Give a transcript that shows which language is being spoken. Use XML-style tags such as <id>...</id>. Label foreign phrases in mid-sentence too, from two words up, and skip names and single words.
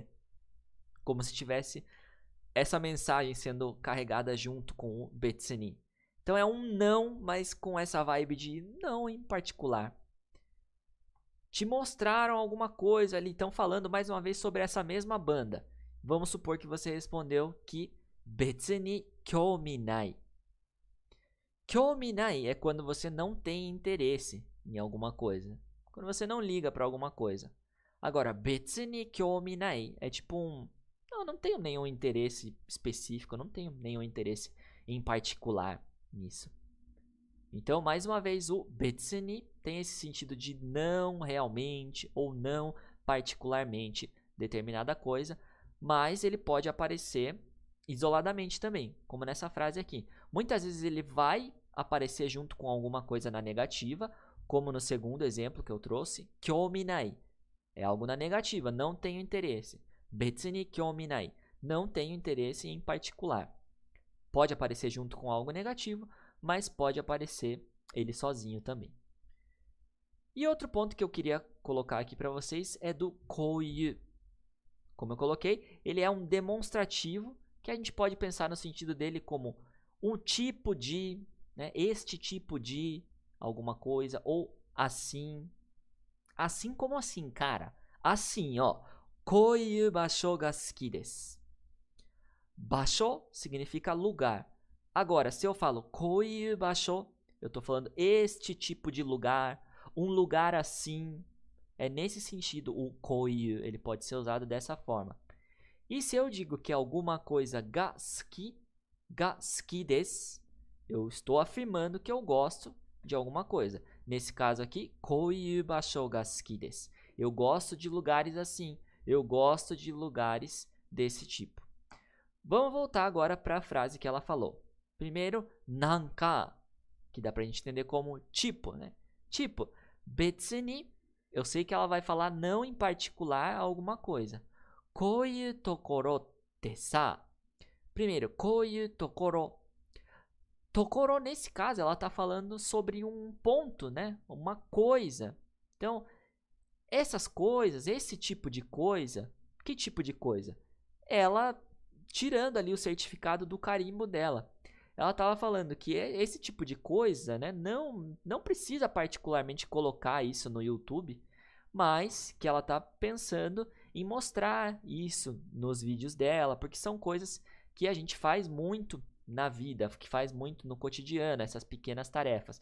<pt>Como se tivesse essa mensagem sendo carregada junto com o betsuni. Então é um não, mas com essa vibe de não em particular. Te mostraram alguma coisa ali, estão falando mais uma vez sobre essa mesma banda. Vamos supor que você respondeu que</pt> <ja>別に興味ない. 興味ない</ja> <pt>é quando você não tem interesse em alguma coisa. Quando você não liga para alguma coisa. Agora,</pt> <ja>別に興味ない</ja> <pt>é tipo um... não tenho nenhum interesse específico, não tenho nenhum interesse em particular nisso. Então, mais uma vez, o betsuni tem esse sentido de não realmente ou não particularmente determinada coisa, mas ele pode aparecer isoladamente também, como nessa frase aqui. Muitas vezes ele vai aparecer junto com alguma coisa na negativa, como no segundo exemplo que eu trouxe,</pt> <ja>興味ない.</ja> <pt>É algo na negativa, não tenho interesse.</pt> <ja>別に興味ない.</ja> <pt>Não tenho interesse em particular. Pode aparecer junto com algo negativo, mas pode aparecer ele sozinho também. E outro ponto que eu queria colocar aqui para vocês é do kouyu. Como eu coloquei, ele é um demonstrativo que a gente pode pensar no sentido dele como um tipo de, né, este tipo de alguma coisa, ou assim. Assim como assim, cara? Assim, ó.</pt> <ja>こういう場所が好きです.</ja> <pt>Basho significa lugar. Agora, se eu falo</pt> <ja>こういう場所,</ja> <pt>eu tô falando este tipo de lugar, um lugar assim. É nesse sentido o kouyu, ele pode ser usado dessa forma. E se eu digo que alguma coisa</pt> <ja>が好きです,</ja> <pt>eu estou afirmando que eu gosto de alguma coisa. Nesse caso aqui,</pt> <ja>こういう場所が好きです.</ja> <pt>Eu gosto de lugares assim. Eu gosto de lugares desse tipo. Vamos voltar agora para a frase que ela falou. Primeiro, nanka, que dá pra gente entender como tipo, né? Tipo, betsuni, eu sei que ela vai falar não em particular alguma coisa.</pt> <ja>こういうところってさ. Primeiro, こういうところ.</ja> <pt>Tokoro, nesse caso, ela tá falando sobre um ponto, né? Uma coisa. Então, essas coisas, esse tipo de coisa, que tipo de coisa? Ela tirando ali o certificado do carimbo dela. Ela estava falando que esse tipo de coisa, né, não precisa particularmente colocar isso no YouTube, mas que ela está pensando em mostrar isso nos vídeos dela, porque são coisas que a gente faz muito na vida, que faz muito no cotidiano, essas pequenas tarefas.</pt>